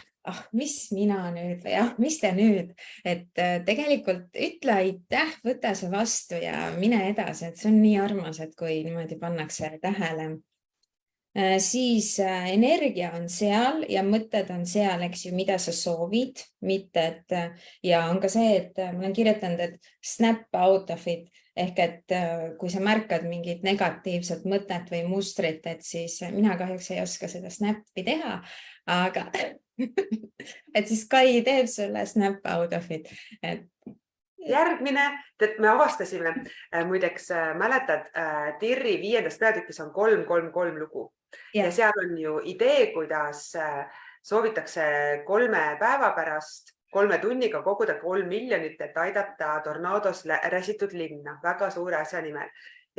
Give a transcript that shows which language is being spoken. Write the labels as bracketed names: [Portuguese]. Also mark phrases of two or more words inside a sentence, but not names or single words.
[Estonian] Mis mina nüüd või mis te nüüd, et tegelikult ütle aitäh, võta see vastu ja mine edasi, et see on nii armas, et kui niimoodi pannakse tähele. Siis energia on seal ja mõtted on seal, eks ju, mida sa soovid, mitte et ja on ka see, et ma olen kirjutanud, et [English] snap out of it [Estonian] ehk et kui sa märkad mingit negatiivset mõtet või mustrit, et siis mina kahjuks ei oska seda snappi teha, aga et siis Kai teeb sulle [English] snap out of it. [Estonian] Järgmine, et me avastasime, muideks mäletad, TIR-i 5. peatükis on 3-3-3 lugu ja seal on ju idee, kuidas soovitakse 3 päeva pärast 3 tunniga koguda 3 miljonit, et aidata tornaados räsitud linna väga suure asja nimel.